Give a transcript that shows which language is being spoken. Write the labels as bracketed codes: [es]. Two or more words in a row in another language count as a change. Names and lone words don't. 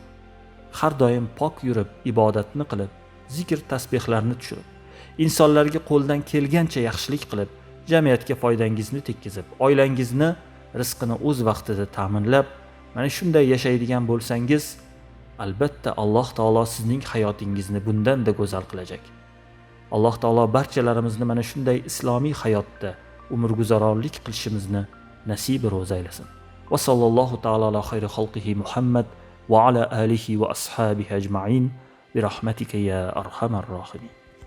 [uz] Har doim pok yurib, ibodatni qilib, zikr tasbihlarni tushirib, insonlarga qo'ldan kelgancha yaxshilik qilib, jamiyatga foydangizni tekkizib, oilangizni rizqini o'z vaqtida ta'minlab, mana shunday yashaydigan bo'lsangiz, albatta Alloh taolo sizning hayotingizni bundan-da go'zal qilajak. Alloh taolo barchalarimizni mana shunday islomiy hayotda umrguzaronlik qilishimizni nasib ro'za aylasin. [ar] وصلى الله تعالى على خير خلقه محمد وعلى آله وأصحابه أجمعين برحمتك يا أرحم الراحمين.